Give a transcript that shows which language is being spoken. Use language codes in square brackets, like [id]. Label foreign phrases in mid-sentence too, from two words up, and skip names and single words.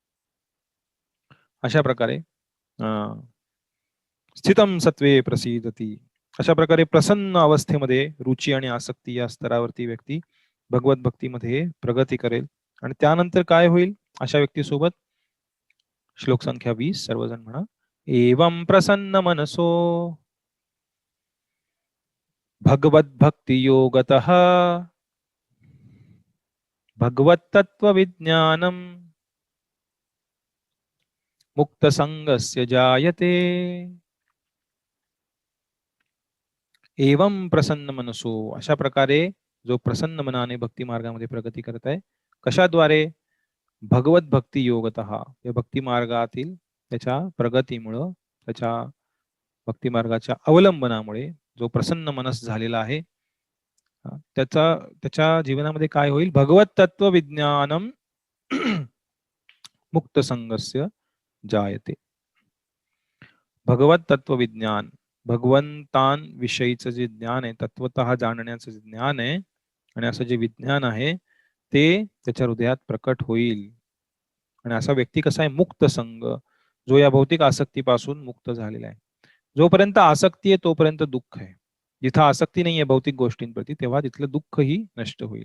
[mr] अशा प्रकारे [sa] स्थितम सत्वे प्रसिद्धती, [mr] अशा प्रकारे प्रसन्न अवस्थेमध्ये रुची आणि आसक्ती या स्तरावरती व्यक्ती भगवत भक्तीमध्ये प्रगती करेल. आणि त्यानंतर काय होईल अशा व्यक्तीसोबत? श्लोक संख्या 20, सर्वजण म्हणा. [sa] एवं प्रसन्न मनसो भगवत भक्ती योगतः भगवत तत्व विज्ञानम मुक्त संगस्य जायते. एवं प्रसन्न मनसो, [mr] अशा प्रकारे जो प्रसन्न मनाने भक्ती मार्गामध्ये प्रगती करत आहे, कशाद्वारे? [sa] भगवत भक्ती योगतः, [mr] या भक्ती मार्गातील त्याच्या प्रगतीमुळं, त्याच्या भक्ती मार्गाच्या अवलंबनामुळे जो प्रसन्न मनस झालेला आहे, त्याच्या जीवनामध्ये काय होईल? [sa] भगवत तत्व विज्ञानम मुक्त संगस्य जायते. भगवत तत्व विज्ञान, [mr] भगवंतांविषयीचं जे ज्ञान आहे, तत्वतः जाणण्याचं जे ज्ञान आहे, आणि असं जे विज्ञान आहे ते त्याच्या हृदयात प्रकट होईल. आणि असा व्यक्ती कसा आहे? मुक्त संग, जो या भौतिक आसक्तीपासून मुक्त झालेला आहे. जोपर्यंत आसक्ती आहे तोपर्यंत दुःख आहे. जिथं आसक्ती नाहीये भौतिक गोष्टींप्रती, तेव्हा तिथलं दुःखही नष्ट होईल.